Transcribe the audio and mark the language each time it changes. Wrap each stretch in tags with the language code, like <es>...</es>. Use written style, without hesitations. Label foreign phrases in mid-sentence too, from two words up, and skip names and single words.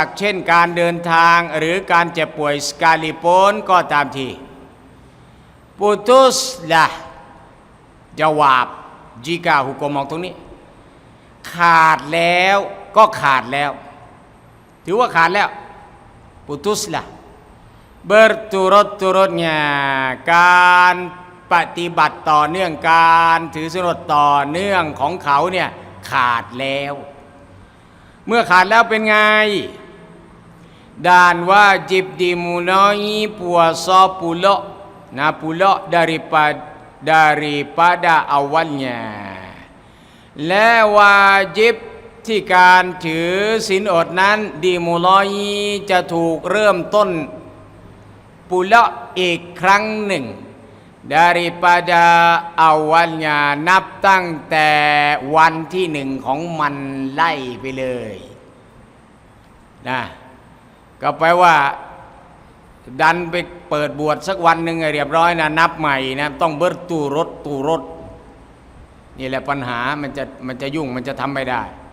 <th>รคเช่นการเดินทางหรือการเจ็บป่วยสกาลิโปนก็ตามทีปุตุสละจาวาบจิกาหุกมมองตรงนี้ขาดแล้วก็ขาดแล้วถือว่าขาดแล้วปุตุสละ berturut-turutnya การปฏิบัติต่อเนื่องการถือศีลอดต่อเนื่องของเขาเนี่ยขาดแล้วเมื่อขาดแล้วเป็นไง</th> <ms>dan wajib dimulai puasa pula pula daripada awalnya</ms> <th>และวาญิบที่การถือศีลอดนั้นดิ มุลอยจะถูกเริ่มต้นปุละอีกครั้งหนึ่ง</th> <ms>daripada awalnya</ms> <th>นับตั้งแต่วันที่1ของมันไล่ไปเลยนะก็แปลว่าดันไปเปิดบวชสักวันหนึ่งเรียบร้อยนะนับใหม่นะต้องเบิร์ตูรถนี่แหละปัญหามันจะยุ่งมันจะทำไม่ได้</th>